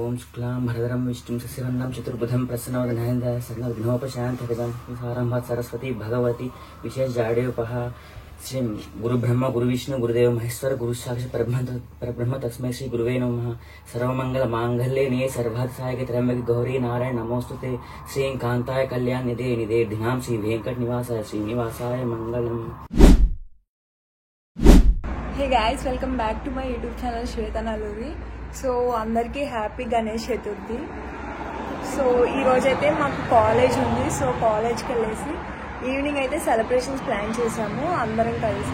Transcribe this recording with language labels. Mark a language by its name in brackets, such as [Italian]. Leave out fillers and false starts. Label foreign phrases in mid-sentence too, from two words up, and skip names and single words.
[Sanskrit] शुक्लां भरधरं विष्णुं शशिवर्णं चतुर्भुजं प्रसन्नवदनाय सर्वविघ्नोपशान्तये सारम्भात् सरस्वती भगवती विशेषजाड्योपः श्री गुरुब्रह्म गुरुविष्णु गुरुदेव महेश्वर गुरु साक्षात् परब्रह्म तस्मै श्री गुरुवे नमः। सर्वमंगल मांगल्ये ने सर्वार्थसाधके त्र्यंबके गौरी नारायण नमोस्तुते। श्री कांताय कल्याण निधे निधेर्धिनां श्री वेंकट निवासाय श्रीनिवासाय मंगलम। [English] Hey guys, welcome back to my YouTube channel Swetha Nalluri. [Telugu] సో అందరికీ హ్యాపీ గణేష్ చతుర్థి. సో ఈరోజైతే మాకు కాలేజ్ ఉంది. సో కాలేజ్కి వెళ్ళేసి ఈవినింగ్ అయితే [English] celebrations plan [Telugu] చేసాము అందరం కలిసి.